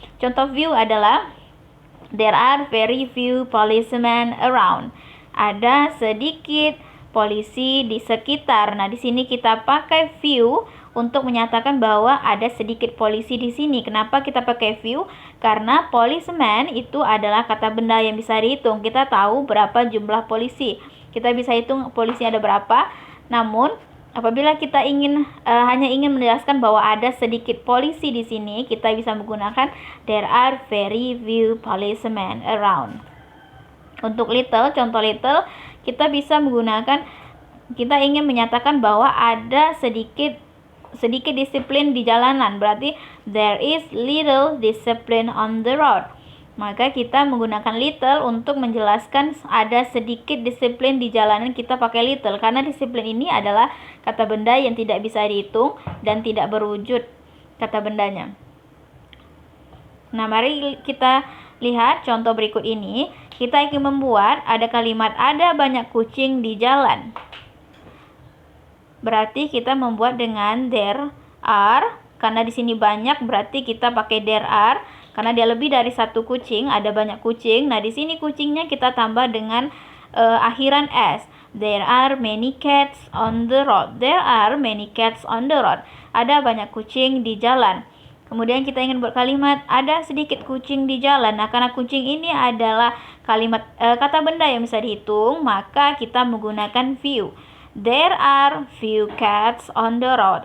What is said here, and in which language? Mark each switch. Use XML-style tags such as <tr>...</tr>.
<en>Contoh few adalah there are very few policemen around.</en> <id>Ada sedikit polisi di sekitar. Nah, di sini kita pakai few untuk menyatakan bahwa ada sedikit polisi di sini. Kenapa kita pakai few? Karena policeman itu adalah kata benda yang bisa dihitung. Kita tahu berapa jumlah polisi. Kita bisa hitung polisi ada berapa. Namun, apabila kita hanya ingin menjelaskan bahwa ada sedikit polisi di sini, kita bisa menggunakan</id> <en>there are very few policemen around.</en> <id>Untuk little, contoh little, kita bisa menggunakan, kita ingin menyatakan bahwa ada sedikit disiplin di jalanan.</id> <en>Berarti there is little discipline on the road.</en> <id>Maka kita menggunakan little untuk menjelaskan ada sedikit disiplin di jalanan, kita pakai little. Karena disiplin ini adalah kata benda yang tidak bisa dihitung dan tidak berwujud kata bendanya. Nah, mari kita lihat contoh berikut ini. Kita ingin membuat ada kalimat ada banyak kucing di jalan. Berarti kita membuat dengan there are, karena di sini banyak berarti kita pakai there are karena dia lebih dari satu kucing, ada banyak kucing. Nah, di sini kucingnya kita tambah dengan akhiran s.</id> <en>There are many cats on the road. There are many cats on the road.</en> <id>Ada banyak kucing di jalan. Kemudian kita ingin buat kalimat ada sedikit kucing di jalan. Nah, karena kucing ini adalah kalimat kata benda yang bisa dihitung, maka kita menggunakan few.</id> <en>There are few cats on the road.</en>